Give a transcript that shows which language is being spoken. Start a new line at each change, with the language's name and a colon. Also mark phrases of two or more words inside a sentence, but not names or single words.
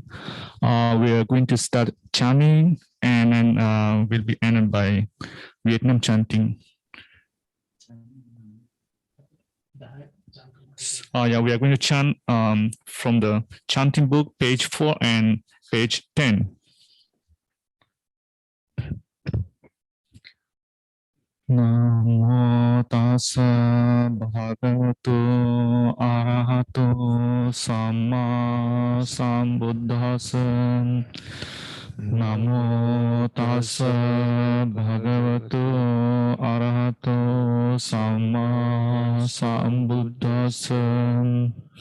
English: We are going to start chanting, and then will be ended by Vietnam chanting. Yeah, we are going to chant from the chanting book, page 4 and page 10.
Pali: Namo tassa bhagavato arahato samma sambuddhassa. Namo tassa bhagavato arahato samma sambuddhassa.